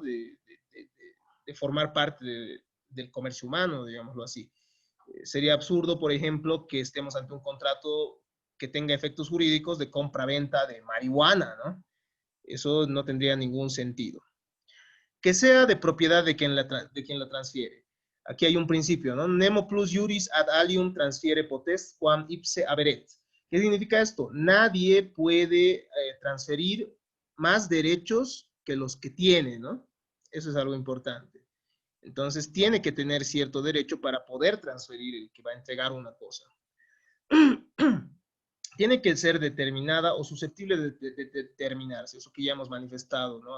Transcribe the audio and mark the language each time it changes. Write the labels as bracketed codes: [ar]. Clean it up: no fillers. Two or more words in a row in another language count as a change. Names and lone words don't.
[es] De formar parte del comercio humano, digámoslo así. Sería absurdo, por ejemplo, que estemos ante un contrato que tenga efectos jurídicos de compra-venta de marihuana, ¿no? Eso no tendría ningún sentido. Que sea de propiedad de quien la transfiere. Aquí hay un principio, ¿no? [la] Nemo plus juris ad alium transfiere potest quam ipse haberet. [es] ¿Qué significa esto? Nadie puede transferir más derechos que los que tiene, ¿no? Eso es algo importante. Entonces, tiene que tener cierto derecho para poder transferir el que va a entregar una cosa. Tiene que ser determinada o susceptible de determinarse, eso que ya hemos manifestado, ¿no?